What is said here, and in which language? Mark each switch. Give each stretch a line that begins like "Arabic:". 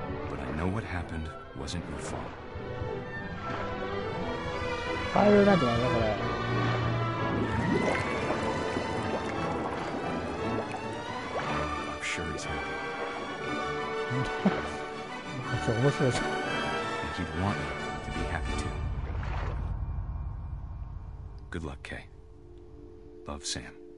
English: But I know what happened wasn't your fault.
Japanese: カエルなんていうのこれ。
English: I'm sure he's happy.
Japanese: ちょっと面白いじゃん。
English: And he'd want you to be happy too. Good luck, Kay. Love, Sam.